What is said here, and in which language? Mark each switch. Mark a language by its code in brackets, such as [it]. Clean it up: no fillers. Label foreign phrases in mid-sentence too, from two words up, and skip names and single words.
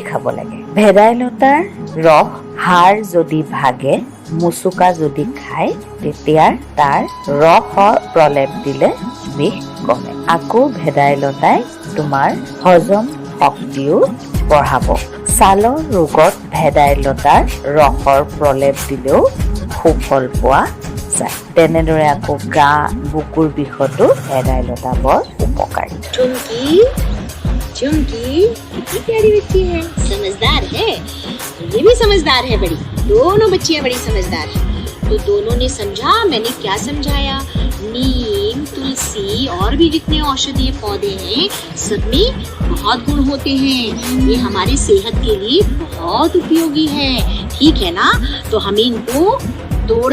[as] খাব লাগে ভেদাইলতাৰ ৰস হাড় যদি ভাগে মুচুকা যদি খায় তেতিয়া তাৰ ৰসৰ প্ৰলেপ দিলে বিষ কমে আকৌ ভেদাইলতাই তোমাৰ হজম শক্তিও বঢ়াব ছালৰ ৰোগত ভেদাইলতাৰ ৰসৰ প্ৰলেপ দিলেও সুফল পোৱা যায় তেনেদৰে আকৌ গা বুকুৰ বিষতো ভেদাইলতা বৰ উপকাৰী [hi] चुमकी कितनी प्यारी बच्ची है समझदार है ये भी समझदार है बड़ी दोनों बच्चियां बड़ी समझदार है तो दोनों ने समझा मैंने क्या समझाया नीम तुलसी और भी जितने औषधीय पौधे हैं सब में बहुत गुण होते हैं ये हमारी सेहत के लिए बहुत उपयोगी है ठीक है ना तो हमें इनको तोड़